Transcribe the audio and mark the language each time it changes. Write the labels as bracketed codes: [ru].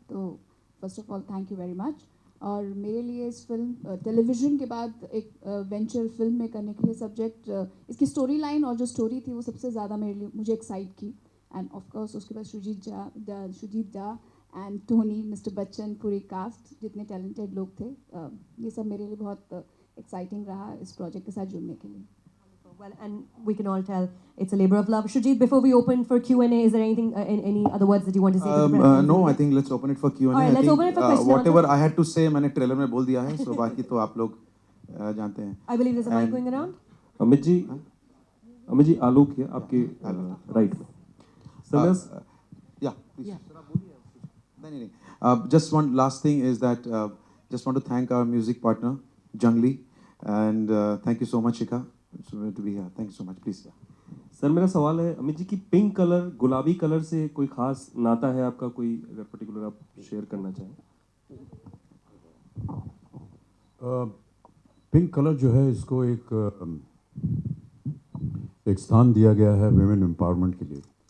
[hi] तो first of all [en] Thank you very much. [hi] और मेरे लिए इस फिल्म टेलीविज़न के बाद एक वेंचर फिल्म में करने के लिए सब्जेक्ट, इसकी स्टोरी लाइन और जो स्टोरी थी वो सबसे ज़्यादा मुझे एक्साइट की. [en] and of course [hi] उसके बाद शुजीत दा एंड टोनी, मिस्टर बच्चन, पूरी कास्ट, जितने टैलेंटेड लोग थे, ये सब मेरे लिए बहुत एक्साइटिंग रहा इस प्रोजेक्ट के साथ जुड़ने के लिए. [en] Well, and we can all tell it's a labor of love. Shujit, before we open for Q&A, is there anything, any other words that you want to say? to the No, I think let's open it for Q&A. All right, let's open it for question and Whatever answer. I had to say, [hi] मैंने trailer में बोल दिया है, [en] so [hi] बाकी तो आप लोग जानते हैं. [en] I believe there's a mic And- going around. [hi] Amit ji आलोक है आपके राइट में. [en] Yeah, please. [hi] नहीं. [en] Just one last thing is that just want to thank our music partner Jungli, and thank you so much, Shikha, to be here. Thank you so much. Please. [hi] Sir मेरा सवाल है अमित जी की pink colour, गुलाबी colour से कोई खास नाता है आपका, कोई अगर पर्टिकुलर आप शेयर करना चाहें? पिंक कलर जो है इसको एक स्थान दिया गया है विमेन एम्पावरमेंट के लिए.